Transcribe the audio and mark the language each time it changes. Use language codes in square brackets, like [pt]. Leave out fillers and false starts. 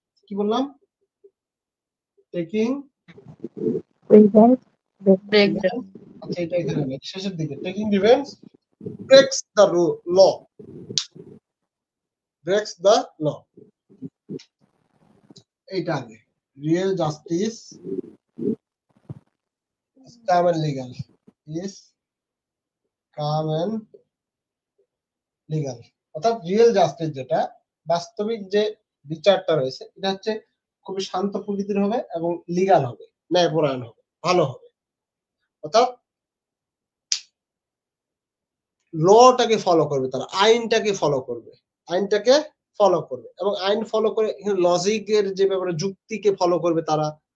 [bn] কি বললাম? Taking [en] break [bn] আচ্ছা এটা এখানে নেই, শেষের দিকে। [en] taking revenge breaks the law, breaks the law, [bn] এইটা আগে। [en] Real justice is calm and legal, is calm and legal। [bn] অর্থাৎ রিয়েল জাস্টিস যেটা, বাস্তবিক যে বিচারটা রয়েছে, এটা হচ্ছে খুবই শান্ত প্রকৃতির হবে এবং লিগাল হবে, ন্যায়পরায়ণ হবে, ভালো হবে। অর্থাৎ লটাকে ফলো করবে, তারা আইনটাকে ফলো করবে, আইনটাকে ফলো করবে এবং আইন ফলো করে লজিকের যে ব্যাপারে, যুক্তিকে ফলো করবে তারা।